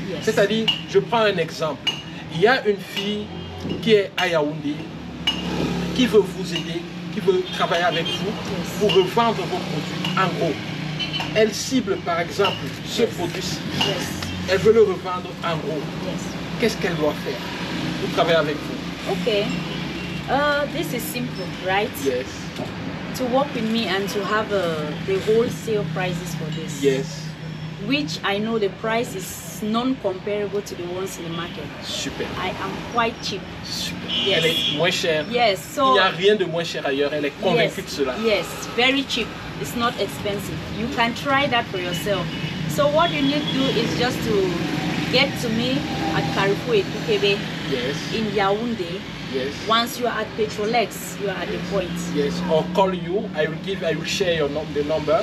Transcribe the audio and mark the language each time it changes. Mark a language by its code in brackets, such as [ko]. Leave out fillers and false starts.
[fr] C'est-à-dire, je prends un exemple. Il y a une fille qui est à Yaoundé, qui veut vous aider, qui veut travailler avec vous pour revendre vos produits en gros. Elle cible par exemple ce produit-ci. Elle veut le revendre en gros. Qu'est-ce qu'elle doit faire pour travailler avec vous? [en] Okay. This is simple, right? Yes. To work with me and to have the wholesale prices for this. Yes. Which I know the price is non-comparable to the ones in the market. Super. I am quite cheap. Super. Yes. [fr] Elle est moins chère. [en] Yes. So, [fr] il n'y a rien de moins cher ailleurs. Elle est convaincue de cela. [en] Yes, very cheap. It's not expensive. You can try that for yourself. So what you need to do is just to get to me at Carrefour Etukebe in Yaoundé. Yes. Once you are at Petrolex, you are at the point. Yes. Or call you. I will share your the number.